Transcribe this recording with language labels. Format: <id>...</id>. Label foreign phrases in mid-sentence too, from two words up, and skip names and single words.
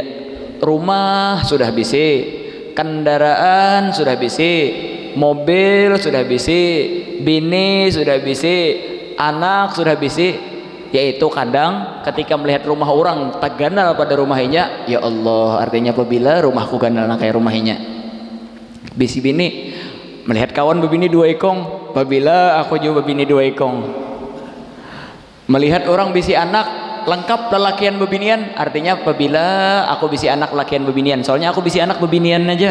<id>Rumah sudah bisa, kendaraan sudah bisa, mobil sudah bisa, bini sudah bisa, anak sudah bisa.</id> <bjn>Yaitu kadang ketika melihat rumah orang tak ganal pada rumahnya,</bjn> <ar>يا الله,</ar> <bjn>artinya apabila rumahku ganal kayak rumahnya. Bisi bini melihat kawan bebini 2 ekong, apabila aku juga bebini 2 ekong. Melihat orang bisi anak lengkap lelakian bebinian, artinya apabila aku bisi anak lakian bebinian, soalnya aku bisi anak bebinian aja.</bjn>